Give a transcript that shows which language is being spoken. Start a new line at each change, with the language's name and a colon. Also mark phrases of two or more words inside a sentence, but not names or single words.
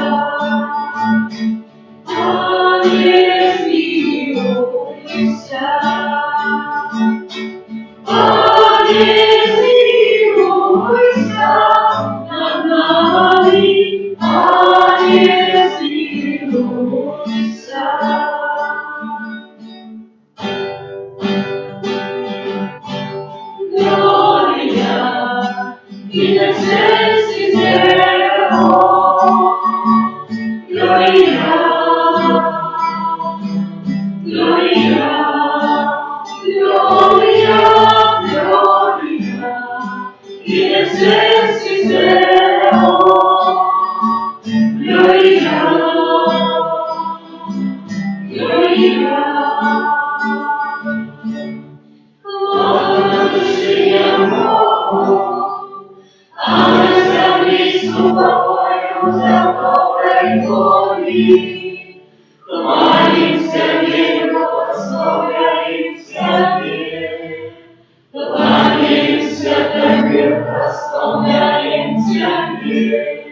Ukrainian: Пане, змилуйся. Пане, змилуйся над нами. Пане, змилуйся.
Latin: Gloria in excelsis Deo. Gloria, Gloria, Gloria, Gloria in excelsis Deo. Gloria, Gloria.
Russian: Кланяемся Тебе, прославляемся Тебе, прославляемся Тебе.